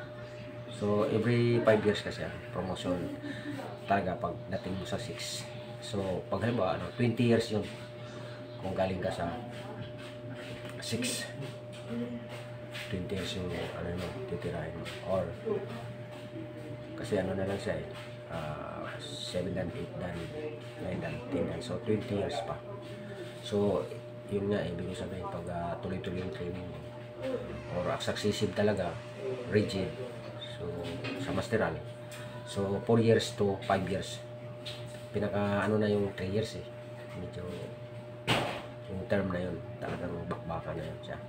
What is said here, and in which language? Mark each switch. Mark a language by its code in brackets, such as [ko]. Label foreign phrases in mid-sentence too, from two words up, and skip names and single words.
[en] So every 5 years [tl] kasi promotion talaga pag dating mo sa 6. So pag halimbawa 20 years yun kung galing ka sa 6, 20 years yung titirahin mo, or kasi na lang siya 7 dan, 8 dan, 9 dan, 10 dan, so 20 years pa. So yun nga, ibig sabihin pag tuloy-tuloy yung training mo, or successive talaga, rigid. So, sa masteral. So, [en] 4 years to 5 years. [tl] Pinaka ano na yung 3 years eh. Medyo yung term na yun, talagang bakbaka na yun siya.